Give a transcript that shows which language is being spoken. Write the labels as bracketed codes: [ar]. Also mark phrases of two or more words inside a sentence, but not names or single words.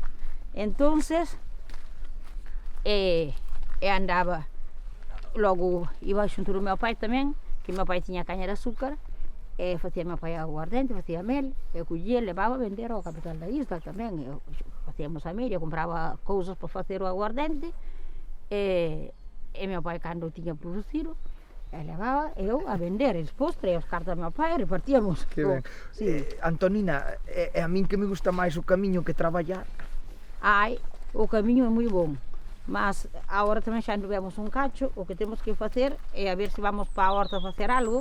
[pt] Então, andava, logo ia junto do meu pai também, que meu pai tinha canha de açúcar, fazia meu pai aguardente, fazia mel, eu colhia, levava a vender ao capital da isla também. Fazíamos a mel, eu comprava coisas para fazer o aguardente, [gl] E meu pai, cando tiña producido, levaba eu a vender os postres e os cartos do meu pai e repartíamos. Que ben. Sí. Antonina, é a min que me gusta máis o camiño que traballar. Ai, o camiño é moi bom, mas agora tamén xa tivemos un cacho, o que temos que facer é a ver se vamos para a horta a facer algo.